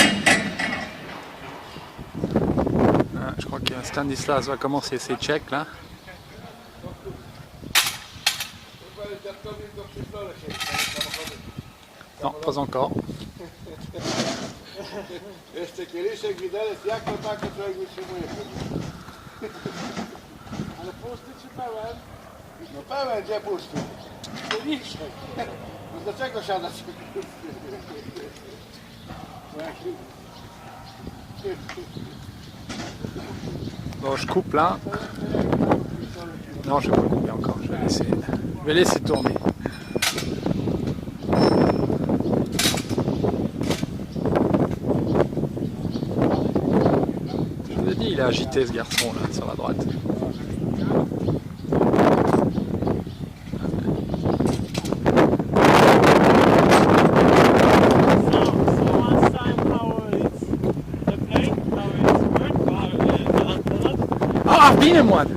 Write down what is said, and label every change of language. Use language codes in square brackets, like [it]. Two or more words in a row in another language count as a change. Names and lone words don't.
[fr] Je crois que Stanislas va commencer ses checks là. Non, pas encore. [pl] Jeszcze kieliszek widelec, jak to tak, to człowiek wytrzymuje. Ale pusty czy pełen? No pełen, gdzie pusty? Kieliszek. No dlaczego siadać? [fr] Bon, je coupe là. Non, je vais pas couper encore. Je vais laisser tourner. Je vous ai dit, il est agité ce garçon là sur la droite. [en] I've been in one.